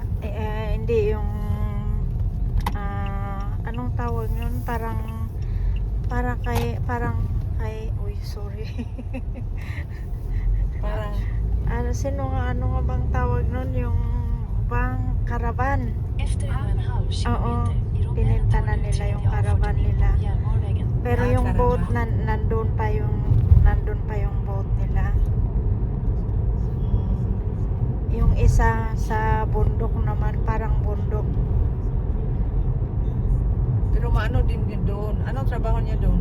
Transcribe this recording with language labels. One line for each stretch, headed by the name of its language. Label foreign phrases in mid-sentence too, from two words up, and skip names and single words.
Filipino: Hindi yung anong tawag yun? Parang kay uy, sorry. Parang Ano nga bang tawag nun? Yung bang karavan.
Swedish: Efter 1,5
Filipino: Oo,
Swedish: kilometer i
Filipino: binenta na
Swedish: Romberg
Filipino: nila yung
Swedish: tar du
Filipino: caravan
Swedish: tredje avfarten in
Filipino: nila.
Swedish: på Järnvägen.
Filipino: Pero Ah, yung Caraba. boat nandun pa yung boat nila. Yung isa sa bundok naman, parang bundok. Pero maano din yun doon. Anong trabaho niya doon?